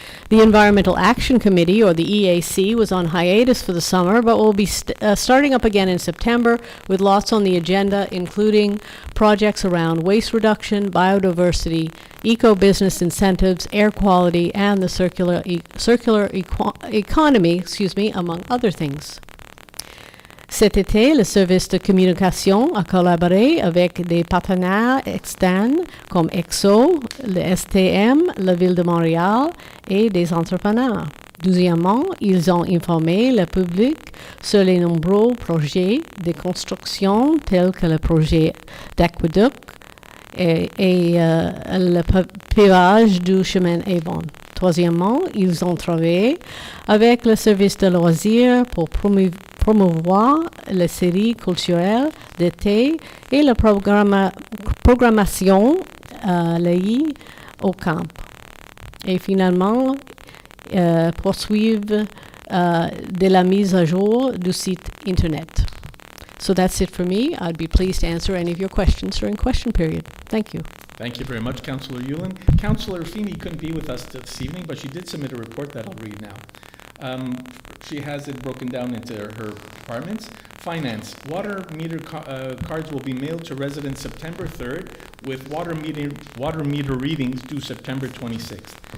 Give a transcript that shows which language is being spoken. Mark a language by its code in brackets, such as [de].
[en] The Environmental Action Committee, or the EAC, was on hiatus for the summer, but will be starting up again in September with lots on the agenda, including projects around waste reduction, biodiversity, eco-business incentives, air quality, and the circular economy, among other things. [fr] Cet été, le service de communication a collaboré avec des partenaires externes comme EXO, le STM, la Ville de Montréal et des entrepreneurs. Deuxièmement, ils ont informé le public sur les nombreux projets de construction tels que le projet d'aqueduc et le pavage du chemin Avon. Troisièmement, ils ont travaillé avec le service de loisirs pour promouvoir les séries culturelles d'été et la programmation liée au camp. Et finalement, poursuivre de la mise à jour du site Internet. [en] So that's it for me. I'd be pleased to answer any of your questions during question period. Thank you. Thank you very much, Councillor Hewlin. Councillor Feeney couldn't be with us this evening, but she did submit a report that I'll read now. She has it broken down into her departments. Finance. Water meter cards will be mailed to residents September 3rd with water meter readings due September 26th.